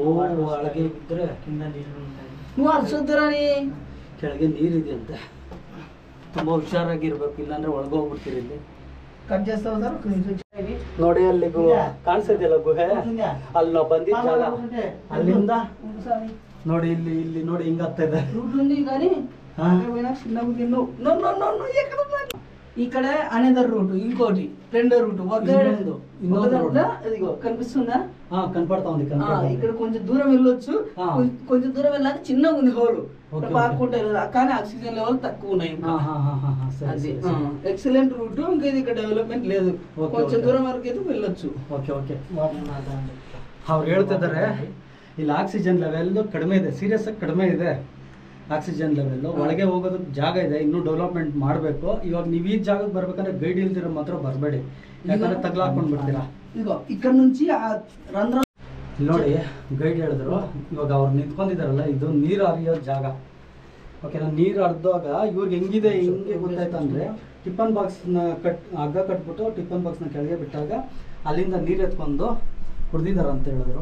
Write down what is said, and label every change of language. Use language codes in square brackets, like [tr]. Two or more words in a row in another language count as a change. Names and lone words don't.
[kn] ಒಳಗೆ ಬಿದ್ದರೆ ಕೆಳಗೆ ನೀರಿದೆಯಂತೆ, ತುಂಬ ಹುಷಾರಾಗಿರ್ಬೇಕು, ಇಲ್ಲಾಂದ್ರೆ ಒಳಗೆ ಹೋಗ್ಬಿಡ್ತೀರಿ. ಇಲ್ಲಿ ನೋಡಿ, ಅಲ್ಲಿ ಕಾಣಿಸ್ತಿದೆಯಲ್ಲ ಗುಹೆ, ಅಲ್ಲಿ ನಾವು ಬಂದಿದ್ದ ಜಾಗ. ಅಲ್ಲಿಂದ ನೋಡಿ ಇಲ್ಲಿ ನೋಡಿ ಹಿಂಗ ಆಗ್ತಾ ಇದೆ. [te] ఈ కడ అనేదర్ రూట్, ఇంకోటి రెండో రూట్, కనిపిస్తుందా? కనపడతా ఉంది. ఇక్కడ కొంచెం దూరం వెళ్ళొచ్చు, కొంచెం దూరం వెళ్ళాక చిన్నగా ఉంది హోల్, పాకుంటే కానీ [en] oxygen level [te] తక్కువ ఉన్నాయి. [en] excellent route. [te] ఇంకా ఇది ఇక్కడ డెవలప్మెంట్ లేదు, కొంచెం దూరం వరకు అయితే వెళ్ళొచ్చు. [en] okay okay. [kn] ಅವ್ರು ಹೇಳ್ತಿದ್ದಾರೆ ಇಲ್ಲಿ [en] oxygen level [kn] ಕಡಿಮೆ ಇದೆ, ಸೀರಿಯಸ್ ಆಗಿ ಕಡಿಮೆ ಇದೆ [en] oxygen level. [kn] ಒಳಗೆ ಹೋಗೋದಕ್ಕೆ ಜಾಗ ಇದೆ, ಇನ್ನೂ ಡೆವಲಪ್ಮೆಂಟ್ ಮಾಡಬೇಕು. ಇವಾಗ ನೀವು ಈ ಜಾಗಕ್ಕೆ ಬರ್ಬೇಕಂದ್ರೆ ಗೈಡ್ ಇಲ್ದಿರೋ ಮಾತ್ರ ಬರಬೇಡಿ, ಯಾಕಂದ್ರೆ ತಗ್ಲಾಕೊಂಡು ಬಿಡ್ತೀರಾ. [te] ఇక్కడ నుంచి ರಂಧ್ರ [kn] ನೋಡಿ ಗೈಡ್ ಹೇಳಿದ್ರು. ಇವಾಗ ಅವ್ರು ನಿಂತ್ಕೊಂಡಿದಾರಲ್ಲ, ಇದು ನೀರು ಹರಿಯೋ ಜಾಗ. ಓಕೆನಾ? ನೀರು ಹರಿದಾಗ ಇವ್ರಿಗೆ ಹೆಂಗಿದೆ ಹಿಂಗೆ ಗೊತ್ತಾಯ್ತಂದ್ರೆ [en] tiffin boxna [kn] ಹಗ್ಗ ಕಟ್ಬಿಟ್ಟು [en] tiffin boxna [kn] ಕೆಳಗೆ ಬಿಟ್ಟಾಗ ಅಲ್ಲಿಂದ ನೀರು ಎತ್ಕೊಂಡು ಕುಡ್ದಿದ್ದಾರೆ ಅಂತ ಹೇಳಿದ್ರು.